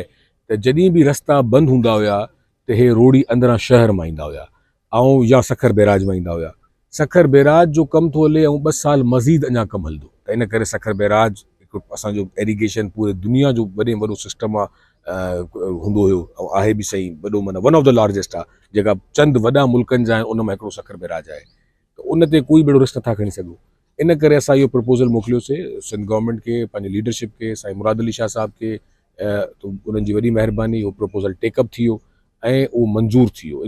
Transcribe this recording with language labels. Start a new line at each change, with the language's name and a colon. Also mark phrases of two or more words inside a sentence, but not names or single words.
Sindhi: त जॾहिं बि रस्ता बंदि हूंदा हुया त हे रोड़ी अंदरां शहर मां ईंदा हुया ऐं या सखर बैराज मां ईंदा हुया। सखर बैराज जो कमु थो हले ऐं 2 साल मज़ीद अञा कमु हलंदो, त इन करे सखर बैराज हिकु असांजो एरीगेशन पूरे दुनिया जो वॾे में वॾो सिस्टम आहे हूंदो हुयो ऐं आहे बि सही वॾो, माना
English: one of the largest
Sindhi: आहे। जेका चंद वॾा मुल्कनि जा आहिनि उन मां हिकिड़ो सखर बैराज आहे, त उन ते कोई बि अहिड़ो रिस्क नथा खणी सघूं। इन करे असां इहो प्रपोज़ल मोकिलियोसीं सिंध गवर्नमेंट खे, पंहिंजी लीडरशिप खे, साईं मुराद अली शाह साहब खे। तो उन्हनि जी वॾी महिरबानी, उहो प्रपोज़ल टेकअप थी वियो ऐं उहो मंज़ूर थी वियो।